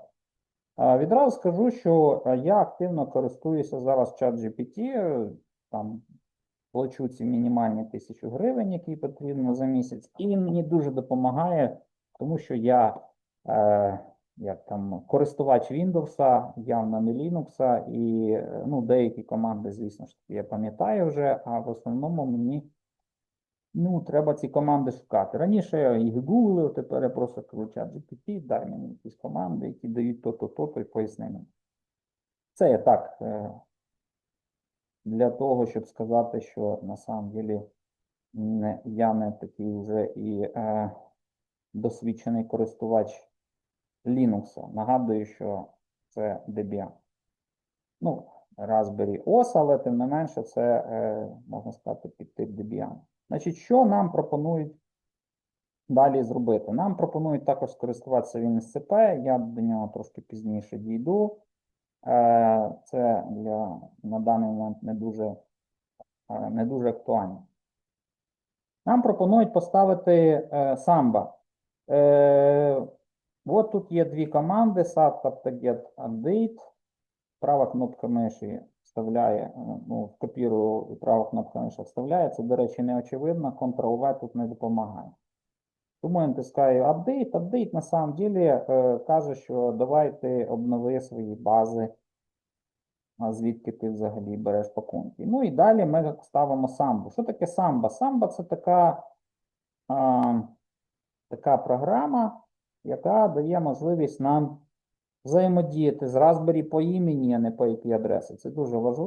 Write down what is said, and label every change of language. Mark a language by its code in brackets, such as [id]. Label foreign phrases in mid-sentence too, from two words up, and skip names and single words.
[uk] Відразу скажу, що я активно користуюся зараз ChatGPT, там плачу ці мінімальні 1000 гривень, які потрібно за місяць, і він мені дуже допомагає, тому що я як там користувач Windows, явно не Linux, і деякі команди, звісно ж, я пам'ятаю вже, а в основному мені треба ці команди шукати. Раніше я їх гуглив, тепер я просто кажу ChatGPT, дай мені якісь команди, які дають то-то, і поясни мені. Це я так, для того, щоб сказати, що [ru] на самом деле [uk] я не такий вже і досвідчений користувач Linux. Нагадую, що це Debian. Raspberry OS, але тим не менше це, можна сказати, підтип Debian. Значить, що нам пропонують далі зробити? Нам пропонують також скористуватися WinSCP, я до нього трошки пізніше дійду. Це на даний момент не дуже актуально. Нам пропонують поставити Samba. От тут є дві команди, [en] sat get update. [uk] Права кнопка миші вставляє, копірую, права кнопка миші вставляє. Це, до речі, не очевидно, Ctrl-V тут не допомагає. Тому я натискаю update. Update [ru] на самом деле [uk] каже, що давай ти обнови свої бази, звідки ти взагалі береш пакунки. Ну і далі ми ставимо Samba. Що таке Samba? Samba – це така програма, яка дає можливість нам взаємодіяти з Raspberry по імені, а не по IP-адреси.